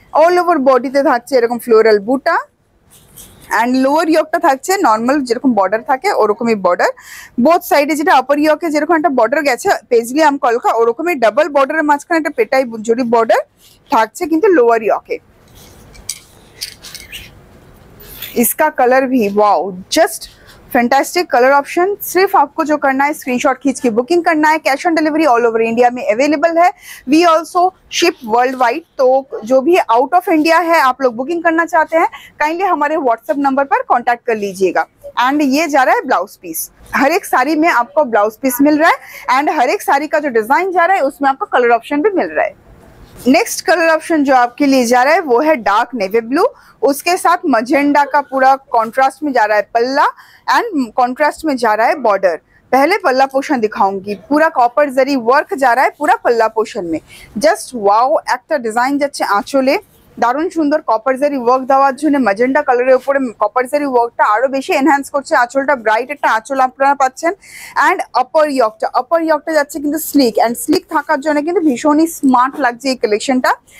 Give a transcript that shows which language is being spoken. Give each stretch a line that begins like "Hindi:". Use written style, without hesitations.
Bangla: All over বডিতে থাকছে এরকম ফ্লোরাল বুটা, অ্যান্ড লোয়ার ইয়কটা থাকছে নর্মাল যেরকম বর্ডার থাকে ওরকমই বর্ডার। বোথ সাইডে যেটা আপার ইয়কে যেরকম একটা বর্ডার গেছে পেজলি আম কলকা, ওরকমই ডাবল বর্ডারের মাঝখানে একটা পেটাই জরি বর্ডার থাকছে কিন্তু লোअर यॉके।
Hindi: इसका कलर भी wow, just fantastic colour option. सिर्फ आपको जो करना है स्क्रीनशॉट खींच के बुकिंग करना है। Cash on delivery all over India में अवेलेबल है। We also ship world wide, तो जो भी आउट ऑफ इंडिया है आप लोग बुकिंग करना चाहते हैं काइंडली हमारे व्हाट्सएप नंबर पर कॉन्टैक्ट कर लीजिएगा। एंड ये जा रहा है ब्लाउज पीस। हर एक साड़ी में आपको ब्लाउज पीस मिल रहा है एंड हर एक साड़ी का जो डिजाइन जा रहा है उसमें आपको कलर ऑप्शन भी मिल रहा है। नेक्स्ट कलर ऑप्शन जो आपके लिए जा रहा है वो है डार्क नेवी ब्लू, उसके साथ मजेंडा का पूरा कॉन्ट्रास्ट में जा रहा है पल्ला एंड कॉन्ट्रास्ट में जा रहा है बॉर्डर। पहले पल्ला पोर्शन दिखाऊंगी, पूरा कॉपर जरी वर्क जा रहा है पूरा पल्ला पोर्शन में।
English: just wow,
Bangla: একটা ডিজাইন যাচ্ছে আঁচলে দারুণ সুন্দর কপার জারি ওয়ার্ক দেওয়ার জন্য ম্যাজেন্ডা কালারের উপরে কপার জারি ওয়ার্কটা আরো বেশি এনহ্যান্স করছে আঁচলটা, ব্রাইট একটা আঁচল আপনারা পাচ্ছেন। অ্যান্ড আপার ইয়কটা যাচ্ছে কিন্তু স্লিক, অ্যান্ড স্লিক থাকার জন্য কিন্তু ভীষণই স্মার্ট লাগছে এই কালেকশনটা।